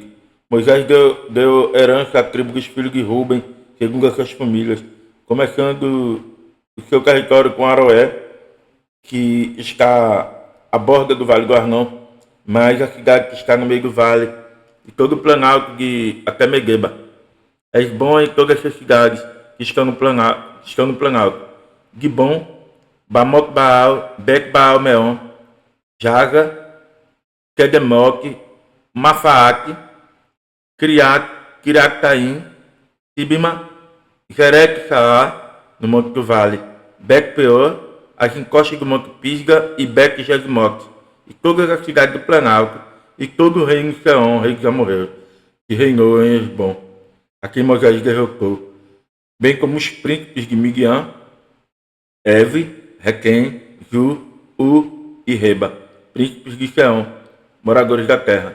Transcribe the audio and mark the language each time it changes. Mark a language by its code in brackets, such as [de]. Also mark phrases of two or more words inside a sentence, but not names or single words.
[pt] Moisés deu herança à tribo dos filhos de Ruben, segundo as suas famílias, começando o seu território com Aroé, que está à borda do Vale do Arnon, mas a cidade que está no meio do vale, e todo o planalto de até Megeba. Esbom e todas essas cidades que estão no planalto. Gibom, Bamot Baal, Bet Baal Meon, Jaga, Kedemoc, Mafaate, Kiriataim, Tibima, Jerec Saá, no Monte do Vale, Bet Peor, as encostas do Monte Pisga e Bet Jesmoc, e todas as cidades do Planalto, e todo o reino de Seom, rei de Amorreus, que reinou em Esbom, a quem Moisés derrotou, bem como os príncipes de Midian, Eve, Requem, Zu, U e Reba, príncipes de Seom, moradores da terra.